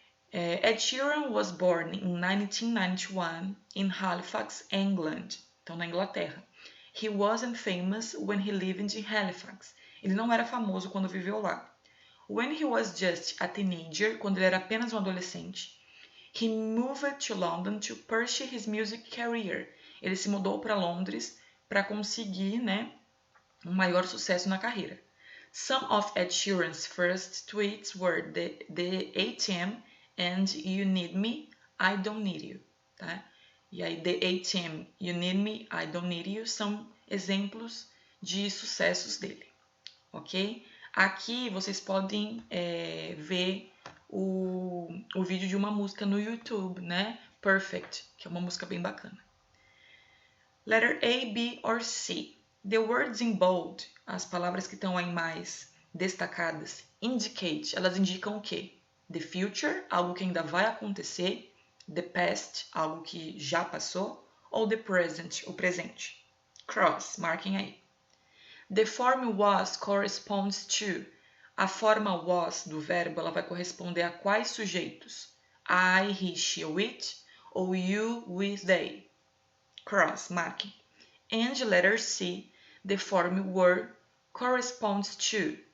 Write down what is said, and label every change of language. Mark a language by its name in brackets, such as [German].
[English] Ed Sheeran was born in 1991 in Halifax, England. [Portuguese] Então, na Inglaterra. [English] He wasn't famous when he lived in Halifax. [Portuguese] Ele não era famoso quando viveu lá. [English] When he was just a teenager, [Portuguese] quando ele era apenas um adolescente, [English] he moved to London to pursue his music career. [Portuguese] Ele se mudou para Londres para conseguir, né, um maior sucesso na carreira. [English] Some of Ed Sheeran's first tweets were the ATM and You Need Me, I Don't Need You, tá? [Portuguese] E aí, The ATM, You Need Me, I Don't Need You são exemplos de sucessos dele, ok? Aqui vocês podem ver o vídeo de uma música no YouTube, né? Perfect, que é uma música bem bacana. [English] Letter A, B or C. The words in bold, [Portuguese] as palavras que estão aí mais destacadas, [English] indicate, [Portuguese] elas indicam o quê? [English] The future, [Portuguese] algo que ainda vai acontecer. [English] The past, [Portuguese] algo que já passou. Ou [English] the present, [Portuguese] o presente. Cross, marquem aí. [English] The form was corresponds to. [Portuguese] A forma was do verbo ela vai corresponder a quais sujeitos? I, he, she ou it, ou you, we, they. Cross, marquem. [English] And letter C, the form were corresponds to.